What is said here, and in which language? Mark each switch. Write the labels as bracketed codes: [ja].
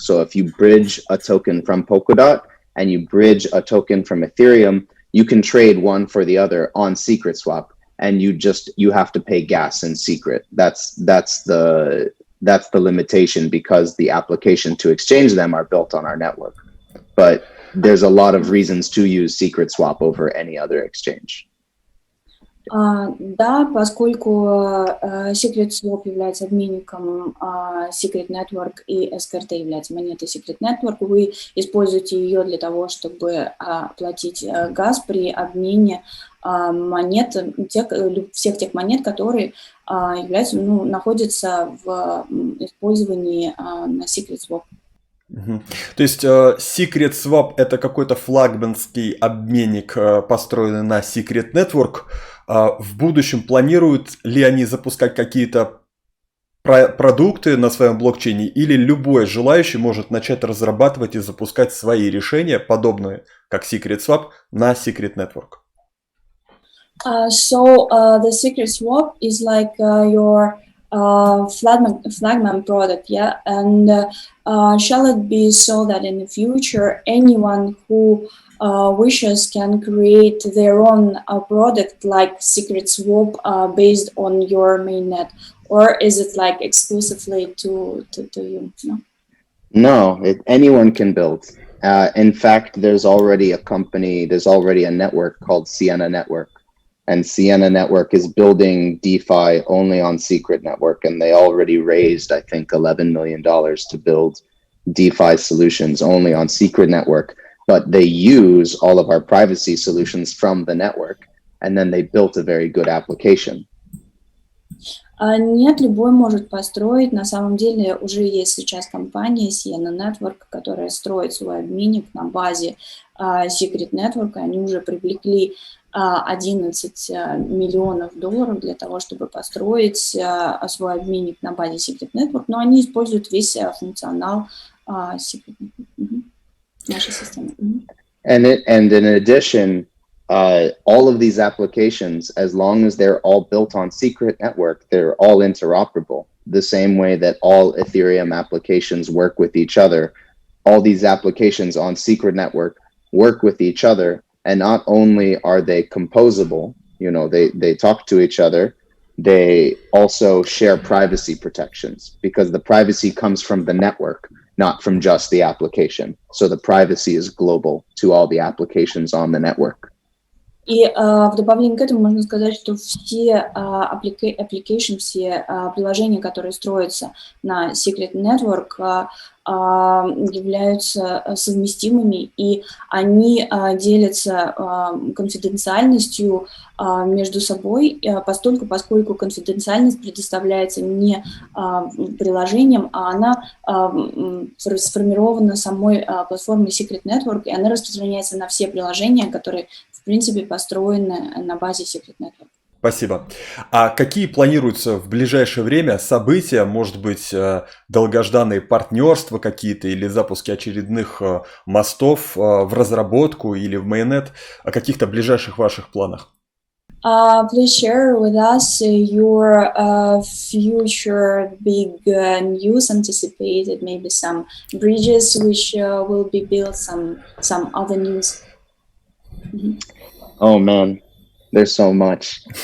[en] So if you bridge a token from Polkadot and you bridge a token from Ethereum, you can trade one for the other on Secret Swap, and you have to pay gas in Secret. That's the limitation, because the application to exchange them are built on our network. But there's a lot of reasons to use Secret Swap over any other exchange. [ru] Да, поскольку Secret Swap является обменником Secret Network и SKRT является монетой Secret Network, вы используете ее для того, чтобы оплатить газ при обмене монет, всех тех монет, которые находятся в использовании на Secret Swap. То есть Secret Swap — это какой-то флагманский обменник, построенный на Secret Network. В будущем планируют ли они запускать какие-то продукты на своем блокчейне, или любой желающий может начать разрабатывать и запускать свои решения, подобные как Secret Swap, на Secret Network? [en] So the Secret Swap is like your flagman product, yeah, and shall it be so that in the future anyone who wishes can create their own product like Secret Swap based on your mainnet, or is it like exclusively to you? No, anyone can build. In fact, there's already a network called Sienna Network. And Sienna Network is building DeFi only on Secret Network, and they already raised, I think, $11 million to build DeFi solutions only on Secret Network. But they use all of our privacy solutions from the network, and then they built a very good application. [ru] Нет, любой может построить. На самом деле уже есть сейчас компания Sienna Network, которая строит свой обменник на базе Secret Network. Они уже привлекли $11 миллионов для того, чтобы построить свой обменник на базе Secret Network, но они используют весь функционал Secret Network, нашей системы. [en] And in addition, all of these applications, as long as they're all built on Secret Network, they're all interoperable. The same way that all Ethereum applications work with each other, all these applications on Secret Network work with each other. And not only are they composable, they talk to each other, they also share privacy protections, because the privacy comes from the network, not from just the application. So the privacy is global to all the applications on the network. [ru] И в добавлении к этому можно сказать, что все application, все приложения, которые строятся на Secret Network, являются совместимыми, и они делятся конфиденциальностью между собой, поскольку конфиденциальность предоставляется не приложением, а она сформирована самой платформой Secret Network, и она распространяется на все приложения, которые, в принципе, построены на базе Secret Network. Спасибо. А какие планируются в ближайшее время события, может быть, долгожданные партнерства какие-то или запуски очередных мостов в разработку или в майонет, о каких-то ближайших ваших планах? [en] Please share with us your future big news anticipated, maybe some bridges which will be built, some other news. Oh man, there's so much.